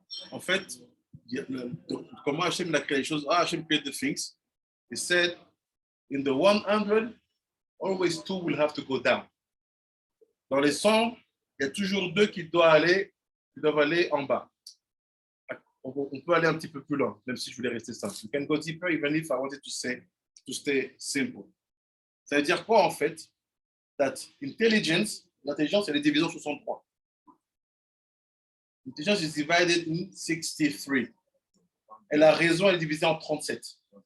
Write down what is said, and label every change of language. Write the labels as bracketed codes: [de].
[fr] En fait, comment Hachem a créé les choses? [en] Hachem created the things. He said, in the 100, always 2 will have to go down. [fr] Dans les 100, il y a toujours 2 qui doivent aller en bas. On peut aller un petit peu plus loin, même si je voulais rester simple. [en] You can go deeper even if I wanted to stay simple. [fr] Ça veut dire quoi en fait? That l'intelligence, elle est divisée en 63. [en] L'intelligence is divided in 63. [fr] Et la raison, elle est divisée en 37.